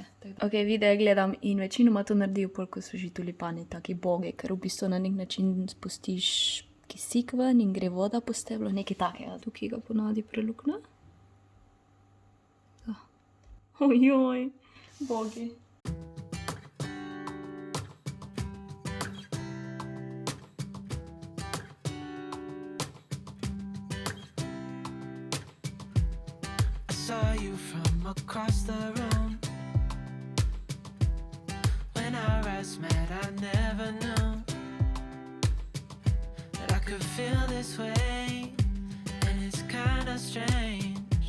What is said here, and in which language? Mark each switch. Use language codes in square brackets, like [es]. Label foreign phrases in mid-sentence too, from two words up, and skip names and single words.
[sl] Ok, videe gledam in večinoma to naredijo pol, ko so že tulipani taki bogi, ker v bistvu na nek način spustiš kisik ven in gre voda po steblu, nekaj takega. Tukaj ga ponavadi prelukne. Ojoj, bogi. [en] I saw you from across the room. When our eyes met, I never knew that I could feel this way, and it's kinda strange.